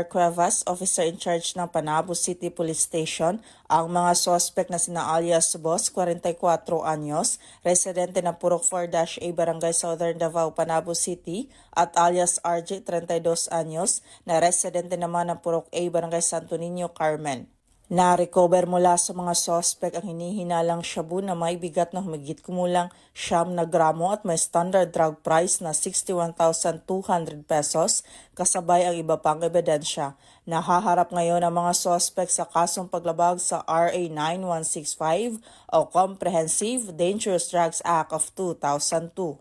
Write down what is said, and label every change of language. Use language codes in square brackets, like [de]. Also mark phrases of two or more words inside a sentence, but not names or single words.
[tl] Cuevas, [en] officer in charge [tl] ng Panabo City Police Station, ang mga suspect na sina alias Boss, 44 anyos, residente ng Purok 4-A, Barangay Southern Davao, Panabo City, at alias RJ, 32 anyos, na residente naman ng Purok A, Barangay Santo Niño, Carmen. Na-recover mula sa mga suspect ang hinihinalang shabu na may bigat na humigit kumulang 9 na gramo at may [en] standard drug price [tl] na 61,200 pesos, kasabay ang iba pang ebidensya. Nahaharap ngayon ang mga suspect sa kasong paglabag sa RA 9165 o Comprehensive Dangerous Drugs Act of 2002.